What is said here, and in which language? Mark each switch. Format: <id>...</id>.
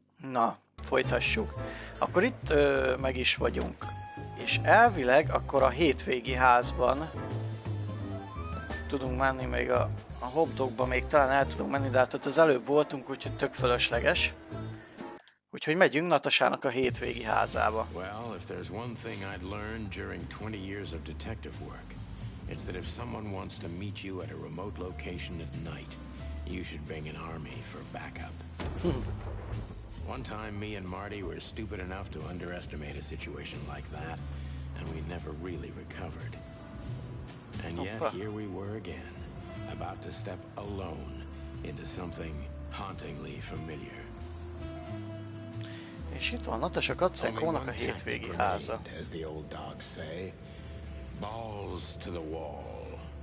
<hu>Na, folytassuk. Akkor itt meg is vagyunk. És elvileg akkor a hétvégi házban tudunk menni, még a hobdogba még talán el tudunk menni, de hát ott az előbb voltunk, úgyhogy tök fölösleges. Úgyhogy megyünk Natasának a hétvégi házába.</hu> <en>Well, if there's one thing I'd learned during 20 years of detective work, it's that if someone wants to meet you at a remote location at night, you should bring an army for backup. One time, me and Marty were stupid enough to underestimate a situation like that, and we never really recovered. And yet, here we were again, about to step alone into something hauntingly familiar.</en> <hu>És itt van Natasha Katzenkónak a hétvégi háza.</hu> <en>As the old dogs say, balls to the wall.</en>